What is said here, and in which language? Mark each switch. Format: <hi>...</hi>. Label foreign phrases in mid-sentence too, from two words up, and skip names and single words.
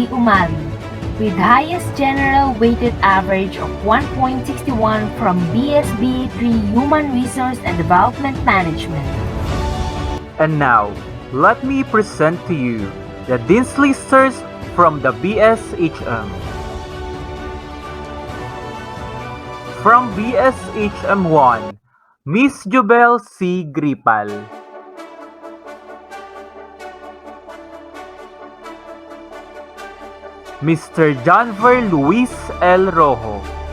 <en>Umali with highest general weighted average of 1.61 from BSBA 3 Human Resource and Development Management. And now, let me present to you the Dean's Listers from the BSHM. From BSHM 1, Miss Jubel C. Gripal. Mr. Janver Luis L. Rojo.</en>